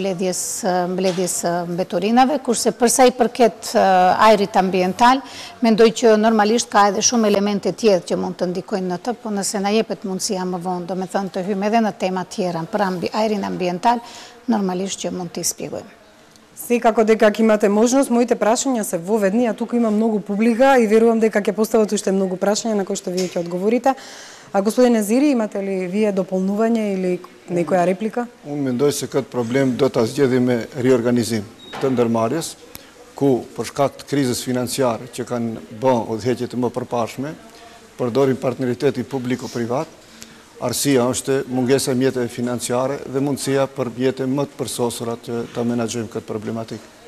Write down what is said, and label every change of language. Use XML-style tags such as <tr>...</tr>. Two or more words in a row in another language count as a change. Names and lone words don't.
<sq>mbledhjes mbeturinave, kurse përsa i përket ajrit ambiental, mendoj që normalisht ka edhe shumë elemente tjerë që mund të ndikojnë në të, po nëse na jepet mundësia më vonë, do me thënë të hymë edhe në tema tjera për ajrin ambiental, normalisht që mund t'i spjegojmë.</sq> <mk>Секако дека ќе имате можност, моите прашања се воведни, а туку има многу публика и верувам дека ќе постават уште многу прашања на кои што вие ќе одговорите. А господин Езири, имате ли вие дополнување или некоја реплика?</mk> <sq>Unë mendoj se këtë problem do ta zgjedhim me riorganizim të ndërmarrjes, ku për shkak të krizës financiare që kanë bën udhëheqje të mëparshme, përdorim partneriteti publiko-privat. Arsia është mungesa e mjeteve financiare dhe mundësia për mjete më të përsosura që ta menaxhojmë këtë problematikë.</sq>